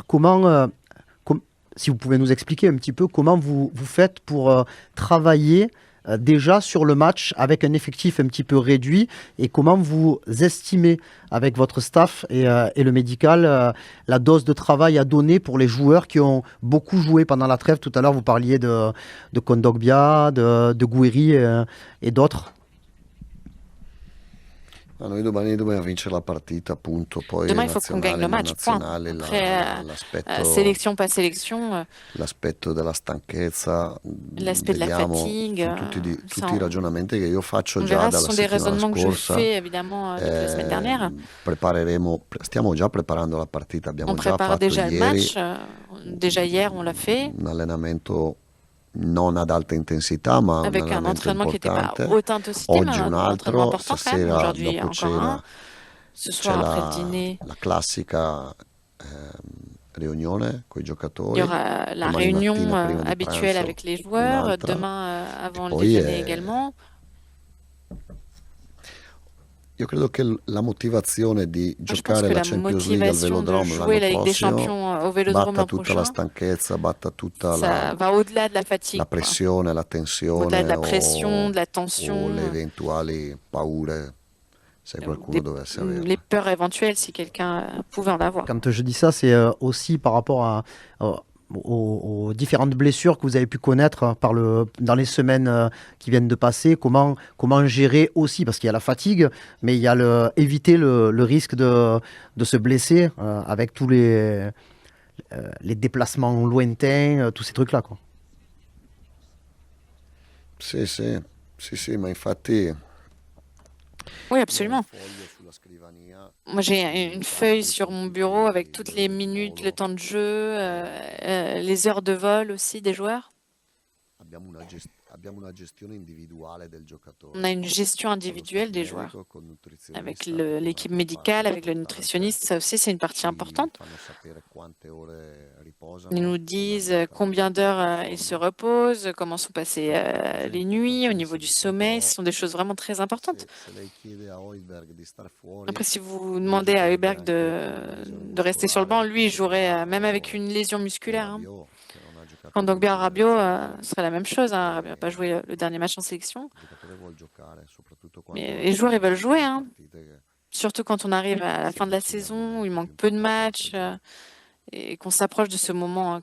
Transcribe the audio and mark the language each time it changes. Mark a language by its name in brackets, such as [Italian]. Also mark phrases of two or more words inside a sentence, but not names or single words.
[French] Si vous pouvez nous expliquer un petit peu comment vous faites pour travailler déjà sur le match avec un effectif un petit peu réduit et comment vous estimez avec votre staff et le médical la dose de travail à donner pour les joueurs qui ont beaucoup joué pendant la trêve. Tout à l'heure, vous parliez de Kondogbia, de Gouiri et d'autres. [Italian] Ma noi domani dobbiamo vincere la partita, appunto. Poi [French] Demain, il faut qu'on gagne [Italian] nazionale, [French] le [Italian] non [French] match, point. [Italian] nazionale, [French] Après, [Italian] l'aspetto [French] sélection, pas sélection, [Italian] l'aspetto della stanchezza, [French] l'aspect de la [Italian] vediamo, [French] fatigue, [Italian] sono [French] ça, [Italian] tutti i ragionamenti che io faccio [French] on [Italian] già [French] verra. Ce [Italian] dalla [French] sont des [Italian] settimana [French] raisonnements que je [Italian] scorsa. [French] fais, évidemment, depuis la semaine dernière. [Italian] Stiamo già preparando la partita, abbiamo [French] On [Italian] già [French] prépare [Italian] fatto [French] déjà le [Italian] ieri [French] match. Déjà hier, on l'a fait [Italian] un allenamento non ad alta intensità, ma un [French] avec un [Italian] allenamento [French] entraînement qui n'était pas [Italian] importante. [French] haute intensité, mais [Italian] Oggi un [French] un entraînement [Italian] altro, [French] important quand même. [Italian] stasera [French] Aujourd'hui, [Italian] dopo [French] encore un. [Italian] cena [French] Ce [Italian] c'è [French] soir, après le dîner, [Italian] la classica riunione con i [French] il y [Italian] giocatori, [French] aura la [Italian] domani [French] réunion [Italian] mattina prima di [French] habituelle [Italian] pranzo [French] avec les joueurs, [Italian] un'altra, [French] demain [Italian] e [French] avant le [Italian] poi [French] déjeuner également. [Italian] io credo che la motivazione di [French] Moi, je pense [Italian] giocare [French] que [Italian] la [French] la [Italian] Champions League al [French] motivation de [Italian] Velodrome [French] jouer [Italian] l'anno [French] la Ligue des [Italian] prossimo [French] Champions au Vélodrome [Italian] batta [French] l'an [Italian] tutta la [French] prochain, [Italian] stanchezza, batta tutta [French] ça va au-delà de la [Italian] la [French] fatigue, quoi. [Italian] pressione, la [French] Au-delà de [Italian] tensione [French] la pression, de la [Italian] o le [French] tension, [Italian] eventuali paure, se qualcuno dovesse [French] les [Italian] averle. [French] peurs éventuelles si quelqu'un pouvait en avoir. Quand je dis ça, c'est aussi par rapport aux différentes blessures que vous avez pu connaître dans les semaines qui viennent de passer. Comment gérer aussi, parce qu'il y a la fatigue, mais il y a éviter le risque de se blesser avec tous les déplacements lointains, tous ces trucs-là, quoi. [Italian] Sì, ma infatti [French] Oui, [Italian] io ho un [French] absolument. [Italian] foglio sulla scrivania [French] Moi, j'ai une feuille [Italian] con [French] sur mon [Italian] tutti [French] bureau avec toutes les [Italian] l'ora di [French] minutes, le [Italian] volo. [French] temps de jeu, Eh, les heures de vol aussi des joueurs. [Italian] abbiamo una gestione individuale del giocatore. [French] On a une gestion [Italian] Con lo [French] individuelle [Italian] staff [French] des joueurs. [Italian] medico, col [French] Avec [Italian] nutrizionista, che [French] l'équipe [Italian] fa [French] médicale, [Italian] parte [French] avec le [Italian] importante, [French] nutritionniste, ça aussi c'est une partie [Italian] ci [French] importante. [Italian] fanno sapere quante ore [French] Ils [Italian] riposano, [French] nous [Italian] come [French] disent [Italian] andata [French] combien d'heures [Italian] la [French] ils se [Italian] forma. [French] reposent, comment sont passées [Italian] Cose [French] les nuits, au niveau [Italian] importantissime. [French] du [Italian] Poi [French] sommeil. Ce [Italian] però [French] sont des choses vraiment très importantes. [Italian] se lei chiede a Højbjerg di star fuori, [French] Après, si vous [Italian] lui [French] demandez à [Italian] giocherebbe [French] Heuberg [Italian] anche con una lesione [French] de rester sur le banc, [Italian] muscolare [French] lui, il jouerait même avec [Italian] o, [French] une lésion [Italian] o [French] musculaire. Hein. [Italian] Rabiot, che non ha giocato [French] Quand Dogbia [Italian] l'ultima [French] Rabiot [Italian] nazionale. [French] serait la même chose. Hein. Rabiot n'a pas [Italian] E [French] joué le dernier match en sélection. [Italian] il giocatore vuole giocare, soprattutto quando [French] Mais les joueurs, ils veulent [Italian] ci [French] jouer. [Italian] sono [French] Hein. [Italian] partite che [French] Surtout quand on arrive à la [Italian] si [French] fin de la [Italian] avvicinano [French] saison, où il [Italian] più [French] manque peu de [Italian] importanti [French] matchs [Italian] per lui. [French] et qu'on s'approche de ce moment